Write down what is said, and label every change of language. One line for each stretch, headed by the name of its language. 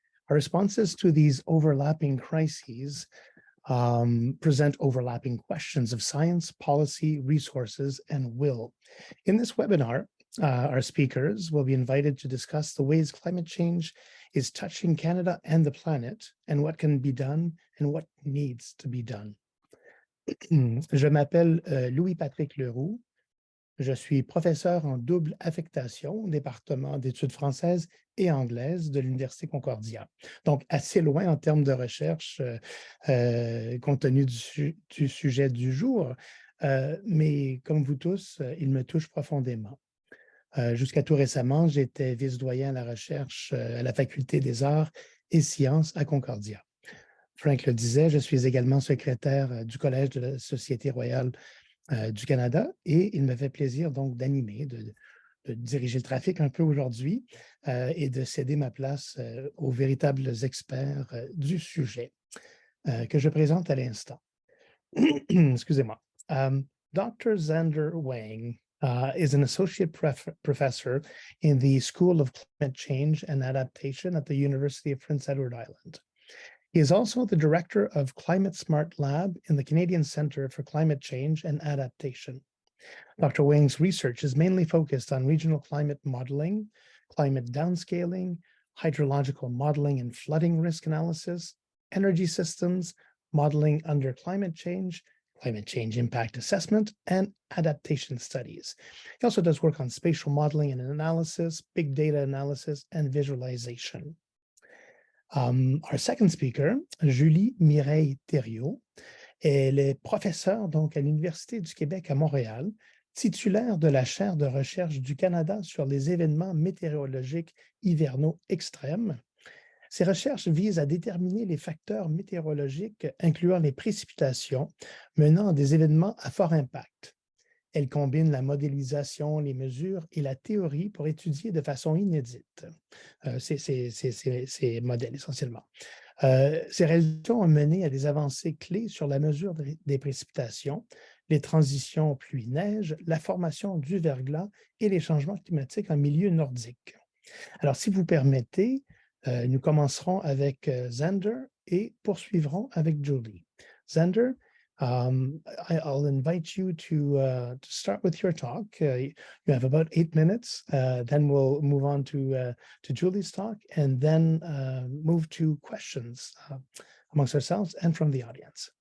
English: Our responses to these overlapping crises present overlapping questions of science, policy, resources, and will. In this webinar, our speakers will be invited to discuss the ways climate change is touching Canada and the planet, and what can be done and what needs to be done.
French: Je m'appelle Louis-Patrick Leroux. Je suis professeur en double affectation au département d'études françaises et anglaises de l'Université Concordia. Donc, assez loin en termes de recherche compte tenu du sujet du jour, mais comme vous tous, il me touche profondément. Jusqu'à tout récemment, j'étais vice-doyen à la recherche à la Faculté des arts et sciences à Concordia. Frank le disait, je suis également secrétaire du Collège de la Société royale du Canada et il me fait plaisir donc d'animer, de diriger le trafic un peu aujourd'hui et de céder ma place aux véritables experts du sujet que je présente à l'instant. Excusez-moi. Dr.
English: Zander Wang is an associate professor in the School of Climate Change and Adaptation at the University of Prince Edward Island. He is also the director of Climate Smart Lab in the Canadian Centre for Climate Change and Adaptation. Dr. Wang's research is mainly focused on regional climate modeling, climate downscaling, hydrological modeling and flooding risk analysis, energy systems, modeling under climate change impact assessment, and adaptation studies. He also does work on spatial modeling and analysis, big data analysis, and visualization. Our second speaker,
French: Julie Mireille Thériault, elle est professeure donc à l'Université du Québec à Montréal, titulaire de la chaire de recherche du Canada sur les événements météorologiques hivernaux extrêmes. Ses recherches visent à déterminer les facteurs météorologiques, incluant les précipitations, menant à des événements à fort impact. Elle combine la modélisation, les mesures et la théorie pour étudier de façon inédite ces modèles essentiellement. Ces réalisations ont mené à des avancées clés sur la mesure des précipitations, les transitions pluie-neige, la formation du verglas et les changements climatiques en milieu nordique. Alors, si vous permettez, nous commencerons avec Zander et poursuivrons avec Julie.
English: Zander, I'll invite you to start with your talk. You have about 8 minutes. Then we'll move on to Julie's talk, and then move to questions amongst ourselves and from the audience.